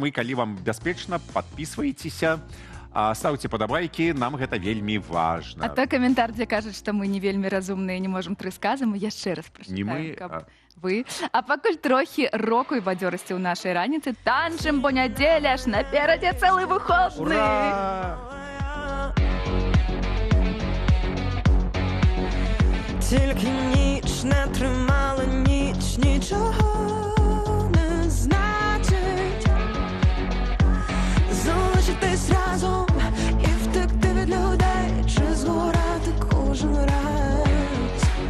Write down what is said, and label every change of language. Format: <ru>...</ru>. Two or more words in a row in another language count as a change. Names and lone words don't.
<be>І калі вам бяспечна, падпісвайцеся, ставце падабайкі, нам гэта вельмі важна. А той каментар, дзе кажуць, што мы не вельмі разумныя, не можам 3 сказы, мы яшчэ раз прачытаем, каб вы. А пакуль трохі року і бадзёрасці ў нашай раніцы, танчым, бо нядзеля ж наперадзе цэлы выходны.</be> <uk>Тільки ніч не тримала, ніч нічого не значить. Залишитись разом і втекти від людей, чи згорати кожен раз.</uk>